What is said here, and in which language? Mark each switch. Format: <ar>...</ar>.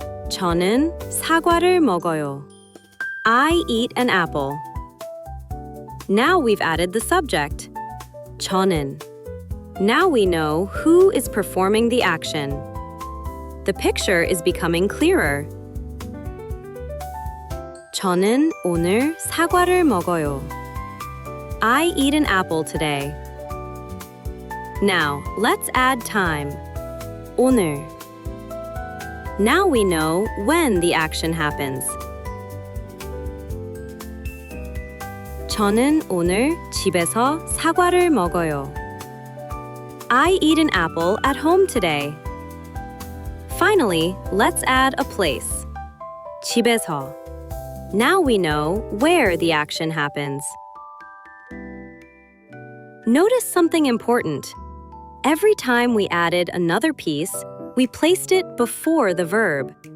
<ko>저는 사과를 먹어요.</ko> <en>I eat an apple. Now we've added the subject, 저는. Now we know who is performing the action. The picture is becoming clearer.</en> <ko>저는 오늘 사과를 먹어요.</ko> <en>I eat an apple today. Now, let's add time. 오늘. Now we know when the action happens.</en> <ko>저는 오늘 집에서 사과를 먹어요.</ko> <en>I eat an apple at home today. Finally, let's add a place.</en> <ko>집에서.</ko> <en>Now we know where the action happens. Notice something important. Every time we added another piece, we placed it before the verb.</en>